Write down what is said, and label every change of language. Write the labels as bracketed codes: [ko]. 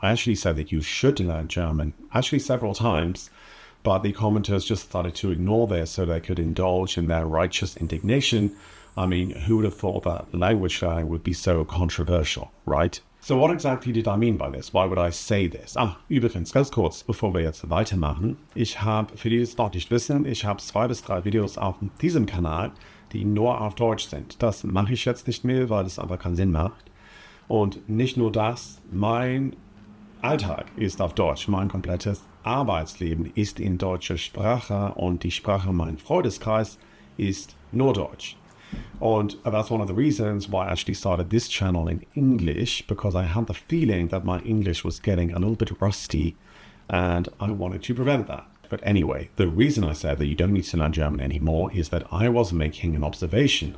[en] I actually said that you should learn German, actually several times, but the commenters just started to ignore this so they could indulge in their righteous indignation. I mean, who would have thought that language learning would be so controversial, right? So what exactly did I mean by this? Why would I say this? [de] Übrigens, ganz kurz, bevor wir jetzt weitermachen. Ich habe, für die es noch nicht wissen, ich habe 2 bis 3 Videos auf diesem Kanal, die nur auf Deutsch sind. Das mache ich jetzt nicht mehr, weil es einfach keinen Sinn macht. Und nicht nur das, mein Alltag ist auf Deutsch. Mein komplettes Arbeitsleben ist in deutscher Sprache und die Sprache meines Freundeskreis ist nur Deutsch. [en] And that's one of the reasons why I actually started this channel in English, because I had the feeling that my English was getting a little bit rusty and I wanted to prevent that. But anyway, the reason I said that you don't need to learn German anymore is that I was making an observation.